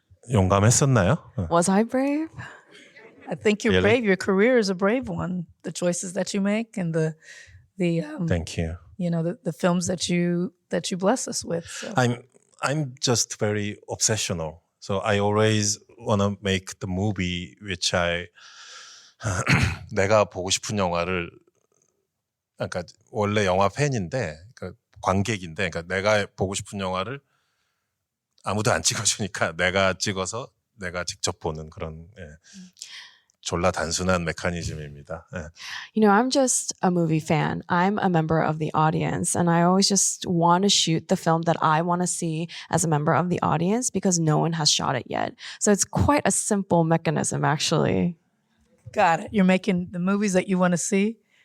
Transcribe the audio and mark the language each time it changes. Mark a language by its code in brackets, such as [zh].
[ko] 용감했었나요? [en] Was I brave? I think you're Really? brave. Your career is a brave one. The choices that you make and the Thank you. you know the films that you bless us with. So. I'm just very obsessional. So I always want to make the movie which [ko] 내가 보고 싶은 영화를, 그러니까 원래 영화 팬인데 그러니까 관객인데, 그러니까 내가 보고 싶은 영화를 아무도 안 찍어주니까 내가 찍어서 내가 직접 보는 그런 졸라 단순한 메커니즘입니다. [en] You know, I'm just a movie fan. I'm a member of the audience, and I always just want to shoot the film that I want to see as a member of the audience because no one has shot it yet. So it's quite a simple mechanism, actually. Got it. You're making the movies that you want to see.